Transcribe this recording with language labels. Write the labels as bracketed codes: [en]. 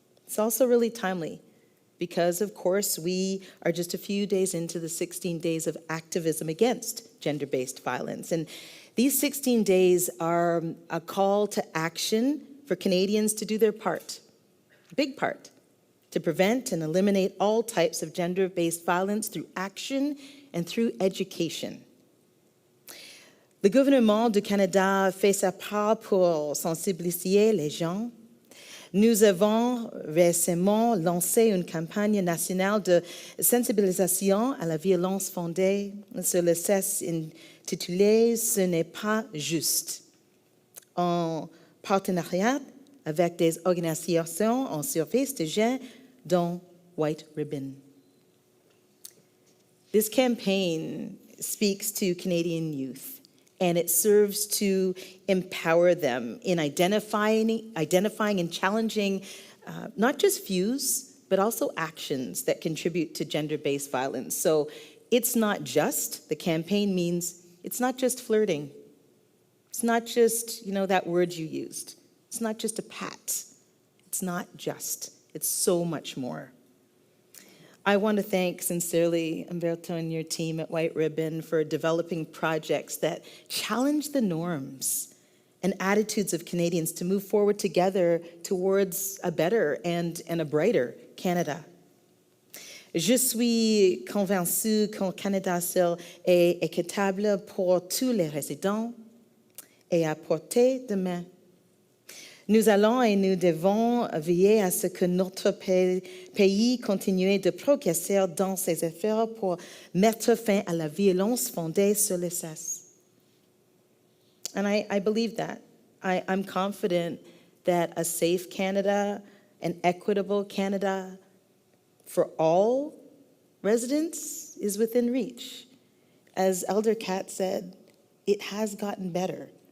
[en] It's also really timely because, of course, we are just a few days into the 16 days of activism against gender-based violence. And these 16 days are a call to action for Canadians to do their part, a big part, to prevent and eliminate all types of gender-based violence through action and through education. [fr] Le gouvernement du Canada fait sa part pour sensibiliser les gens. Nous avons récemment lancé une campagne nationale de sensibilisation à la violence fondée sur le sexe intitulée « Ce n'est pas juste », en partenariat avec des organisations en service de genre dont White Ribbon. [en] This campaign speaks to Canadian youth, and it serves to empower them in identifying and challenging not just views, but also actions that contribute to gender-based violence. So it's not just, the campaign means, it's not just flirting. It's not just, that word you used. It's not just a pat. It's not just. It's so much more. I want to thank sincerely Umberto and your team at White Ribbon for developing projects that challenge the norms and attitudes of Canadians to move forward together towards a better and a brighter Canada. [fr] Je suis convaincue qu'un Canada seul est équitable pour tous les résidents et à portée de main. Nous allons et nous devons veiller à ce que notre pays continue de progresser dans ses efforts pour mettre fin à la violence fondée sur le sexe. [en] And I believe that. I'm confident that a safe Canada, an equitable Canada for all residents is within reach. As Elder Kat said, it has gotten better.